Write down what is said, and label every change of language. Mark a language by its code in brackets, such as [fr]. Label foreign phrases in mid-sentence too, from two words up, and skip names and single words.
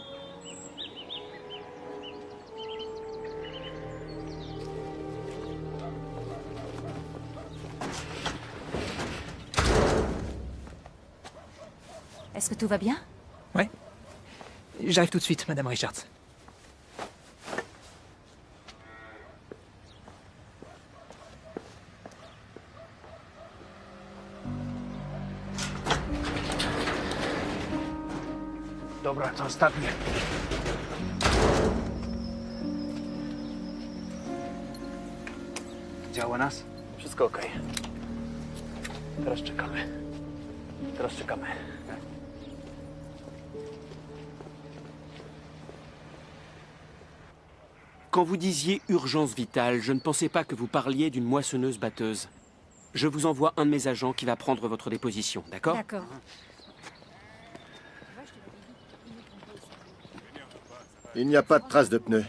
[fr] Est-ce que tout va bien? Ouais. J'arrive tout de suite, Madame Richards. [pl] Dobra, to ostatnie. Działa nas? Wszystko okej. Teraz czekamy. Teraz czekamy. [fr] Quand vous disiez urgence vitale, je ne pensais pas que vous parliez d'une moissonneuse-batteuse. Je vous envoie un de mes agents qui va prendre votre déposition, d'accord? D'accord. Il n'y a pas de trace de pneus.